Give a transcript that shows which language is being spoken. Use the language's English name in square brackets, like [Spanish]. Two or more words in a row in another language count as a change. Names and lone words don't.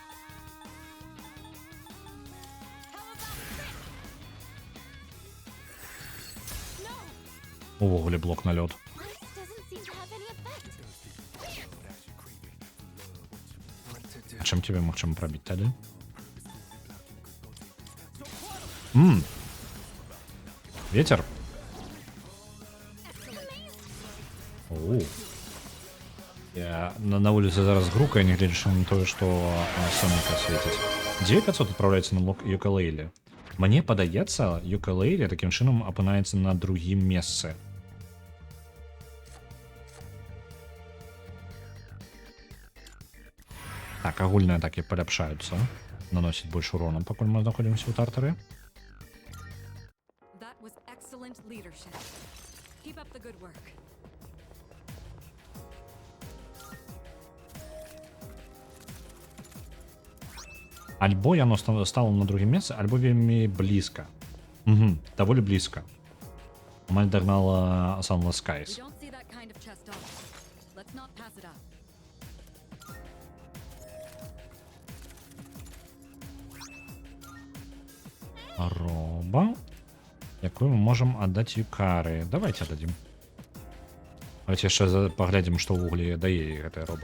[Belarusian] Увогуле блок на лёд. [English] This doesn't seem to have any effect. [Belarusian] А чым тебе магчыма прабіць тады? Ветер? Оу. Я на вуліцы зараз грукаю, нягледзячы на тое, што сонейка свеціць. 9500 адпраўляецца на блок Юкалейлі. Мне падаецца, Юкалейлі такім чынам апынаецца на другім месцы. Так, агульныя атакі паляпшаюцца. Наносіць больш урону, пакуль мы знаходзімся ў тартары. [English] That was excellent leadership. Keep up the good work. [Belarusian] Альбо яно стало на другім месцы, альбо вельмі блізка. Даволі блізка. Амаль дагнала Sunless [English] We Skies. don't see that kind of chest often. Let's not pass it up. [Belarusian] Роба, якую мы можам аддаць Юкары. Давайте аддадзім. Давайте яшчэ паглядзім, што ўвогуле дае гэтая роба.